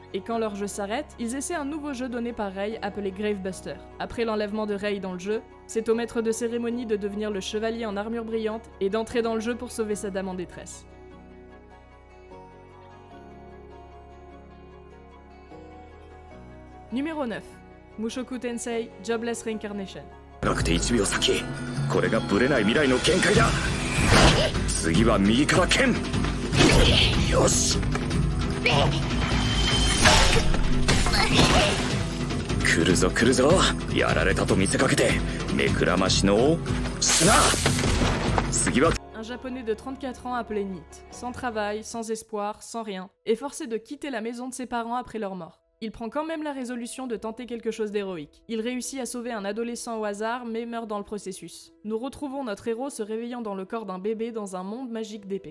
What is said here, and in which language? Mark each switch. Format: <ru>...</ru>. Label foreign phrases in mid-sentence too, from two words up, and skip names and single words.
<fr>Et quand leur jeu s'arrête, ils essaient un nouveau jeu donné par Rei appelé Gravebuster. Après l'enlèvement de Rei dans le jeu, c'est au maître de cérémonie de devenir le chevalier en armure brillante et d'entrer dans le jeu pour sauver sa dame en détresse. Numéro 9. Mushoku Tensei Jobless Reincarnation.</fr> <ja>なくて1秒先これがブレない未来の限界だ次は右から剣よし来るぞ来るぞやられたと見せかけて目くらましの砂次は</ja> <fr>Un japonais de 34 ans appelé Nit, sans travail, sans espoir, sans rien, est forcé de quitter la maison de ses parents après leur mort. Il prend quand même la résolution de tenter quelque chose d'héroïque. Il réussit à sauver un adolescent au hasard, mais meurt dans le processus. Nous retrouvons notre héros se réveillant dans le corps d'un bébé dans un monde magique d'épée.</fr>